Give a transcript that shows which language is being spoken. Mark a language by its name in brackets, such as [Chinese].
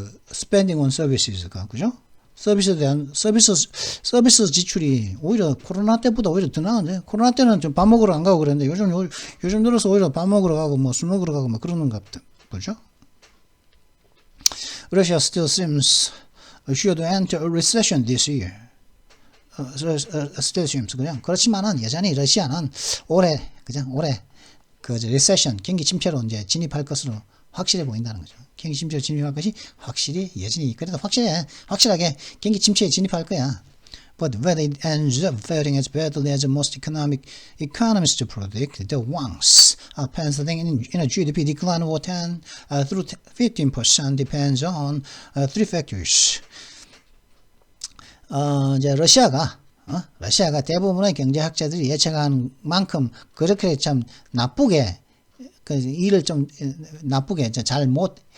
[English] spending on services가, [Korean] 그죠? 서비스에 대한, 서비스 지출이 오히려 코로나 때보다 오히려 더 나은데, 코로나 때는 좀 밥 먹으러 안 가고 그랬는데, 요즘 들어서 오히려 밥 먹으러 가고, 술 먹으러 가고, 그러는 것 같다. 그죠? [English] Russia still seems should enter a recession this year. still seems [Korean] 그냥 그렇지만은 여전히 러시아는 올해 recession, 경기 침체로 이제 진입할 것으로 확실해 보인다는 거죠. 경기 침체로 진입할 것이 확실히 여전히 그래도 확실하게 경기 침체에 진입할 거야. [English] But whether it ends up faring as badly as most economists predict, the Wangs are penciling in a GDP decline of 10 through 15% depends on three factors. [Korean] 이제 러시아가 대부분의 경제학자들이 예측한 만큼 그렇게 참 나쁘게 일을 좀 나쁘게 잘 못